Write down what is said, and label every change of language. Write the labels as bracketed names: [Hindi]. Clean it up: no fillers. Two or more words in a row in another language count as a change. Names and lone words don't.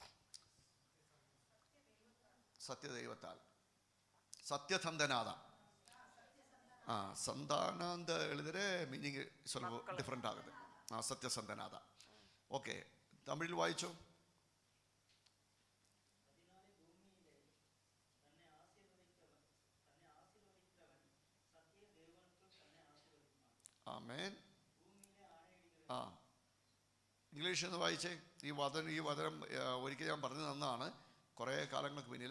[Tamil] சத்தியதெய்வத்தால் சத்தியசந்தனான. [Kannada] ಸಂಧಾನ ಅಂತ ಹೇಳಿದ್ರೆ ಮೀನಿಂಗ್ ಸ್ವಲ್ಪ ಡಿಫ್ರೆಂಟ್ ಆಗುತ್ತೆ. [Malayalam] ಸತ್ಯಸಂಧನಾದ. ಓಕೆ, ತಮಿಳಿൽ വായിച്ചു. ആമേൻ. ഇംഗ്ലീഷ് എന്ന് വായിച്ചേ. ഈ വചനം ഒരിക്കൽ ഞാൻ പറഞ്ഞു തന്നതാണ്, കുറേ കാലങ്ങൾക്ക് പിന്നിൽ.